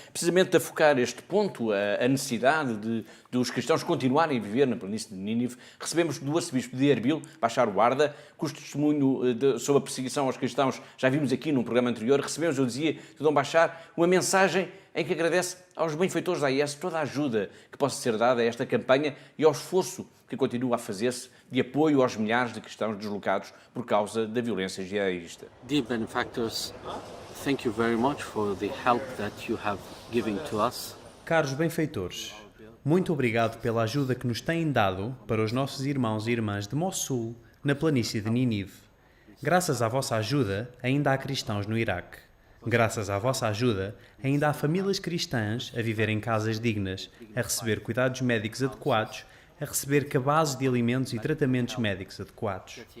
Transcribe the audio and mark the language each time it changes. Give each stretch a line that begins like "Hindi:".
Portuguese: Precisamente a focar este ponto, a necessidade dos cristãos continuarem a viver na planície de Nínive, recebemos do arcebispo de Erbil, Bashar Warda, cujo testemunho sobre a perseguição aos cristãos já vimos aqui num programa anterior. Recebemos, eu dizia, de Dom Bashar, uma mensagem em que agradece aos benfeitores da IS toda a ajuda que possa ser dada a esta campanha e ao esforço que continua a fazer-se de apoio aos milhares de cristãos deslocados por causa da violência jihadista.
English: Dear benefactors, thank you very much for the help that you have given to us.
Portuguese: Caros benfeitores, muito obrigado pela ajuda que nos têm dado para os nossos irmãos e irmãs de Mossul, na planície de Nínive. Graças à vossa ajuda, ainda há cristãos no Iraque. Graças à vossa ajuda, ainda há famílias cristãs a viver em casas dignas, a receber cuidados médicos adequados, a receber cabazes de alimentos e tratamentos médicos adequados.